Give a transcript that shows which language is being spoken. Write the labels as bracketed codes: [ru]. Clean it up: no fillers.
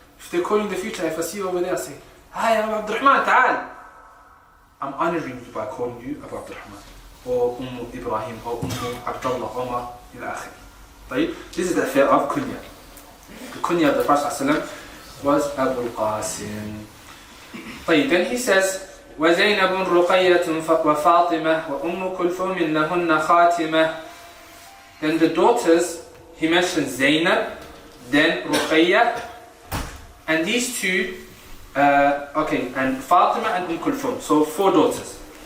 [en] If they call you in the future, if I see you over there, I say, hi, Abu Abdurrahman, ta'al. I'm honoring you by calling you Abu Abdurrahman, or Ibrahim, or Abdullah, Omar, [ar] ila akhir. [en] This is the affair of kunya. The kunya of the Prophet ﷺ was Abu Qasim. Then he says, [ar] وزينب رقية وفاطمة وأم كلثوم لهن خاتمة. [en] Then the daughters, he mentioned Zainab, then Ruqayya, and these two, and Fatima and Kulthum. So 4 daughters.